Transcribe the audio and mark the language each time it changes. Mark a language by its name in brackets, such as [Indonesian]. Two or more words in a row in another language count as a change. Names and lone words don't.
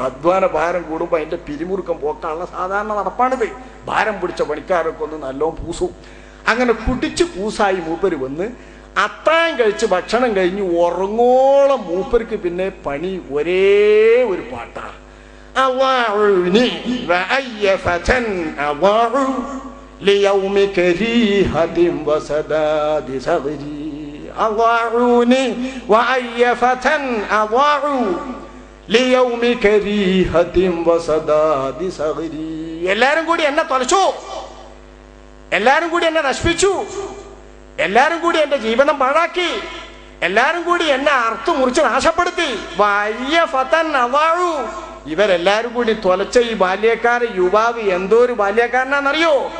[Malayalam] അധ്വാന ഭാരം കൂടുമ്പോൾ അതിന്റെ പിരിമുറുക്കം പോക്കാനുള്ള സാധാരണ നടപ്പാണിത്. ഭാരം പിടിച്ച പണിക്കാരൊക്കെ ഒന്ന് നല്ലോണം പൂസും. അങ്ങനെ കുടിച്ചു കൂസായി മൂപ്പര് വന്ന് അത്താഴം കഴിച്ച് ഭക്ഷണം കഴിഞ്ഞ് ഉറങ്ങോളം മൂപ്പർക്ക് പിന്നെ പണി ഒരേ ഒരു പാട്ടാണ്. [Arabic] ليوم كريهة وسداد صغري أضاعوني وأي فتى أضاعوا ليوم كريهة وسداد صغري. [Malayalam] എല്ലാരും കൂടി എന്നെ തൊലച്ചു, എല്ലാരും കൂടി എന്നെ നശിപ്പിച്ചു, എല്ലാരും കൂടി എന്റെ ജീവിതം പാഴാക്കി, എല്ലാരും കൂടി എന്നെ അർത്ഥം മുറിച്ച് നാശപ്പെടുത്തി. [Arabic] وأي فتى أضاعوا, [Malayalam] ഇവരെല്ലാരും കൂടി തൊലച്ച ഈ ബാല്യക്കാരൻ യുവാവ് എന്തോ ഒരു ബാല്യക്കാരനാണെന്നറിയോ?